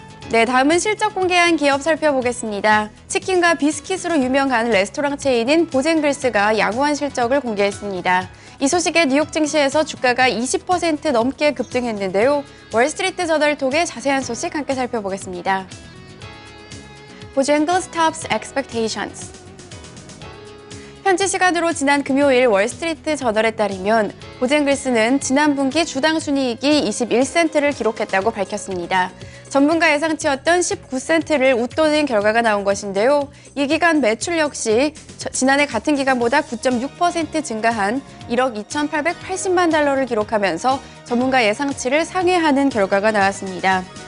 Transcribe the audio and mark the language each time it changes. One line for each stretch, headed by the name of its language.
Korean: 네, 다음은 실적 공개한 기업 살펴보겠습니다. 치킨과 비스킷으로 유명한 레스토랑 체인인 보젠글스가 양호한 실적을 공개했습니다. 이 소식에 뉴욕 증시에서 주가가 20% 넘게 급등했는데요. 월스트리트 저널을 통해 자세한 소식 함께 살펴보겠습니다.
English: 보젠글스 tops expectations.
Korean: 현지 시간으로 지난 금요일 월스트리트 저널에 따르면 보젠글스는 지난 분기 주당 순이익이 21센트를 기록했다고 밝혔습니다. 전문가 예상치였던 19센트를 웃도는 결과가 나온 것인데요. 이 기간 매출 역시 지난해 같은 기간보다 9.6% 증가한 1억 2,880만 달러를 기록하면서 전문가 예상치를 상회하는 결과가 나왔습니다.